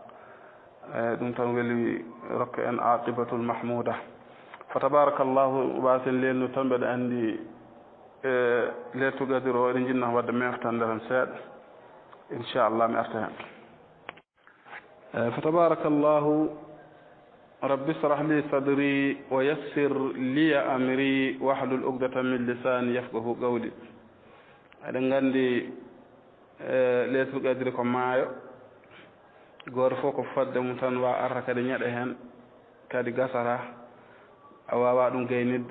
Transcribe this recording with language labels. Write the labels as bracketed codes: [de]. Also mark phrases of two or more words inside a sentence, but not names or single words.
[ff] ɗum tan weeli rokka en [ar] عاقبة محمودة. فتبارك الله [ff] wasen lennu tan mbeɗa andi [ar] ليلة القدر [ff] o eɗen jinno wadde meftande tan seeɗa inchallah mi arta hen. [ar] فتبارك الله رب اشرح لي صدري و يسر لي أمري واحلل عقدة من لساني يفقهوا قولي. [ff] eɗen gandi [ar] ليلة القدر [ff] ko maayo goto fof ko fadde mum tan wa arta kadi ñeɗa hen kadi gasata a wawa ɗum gaynidde.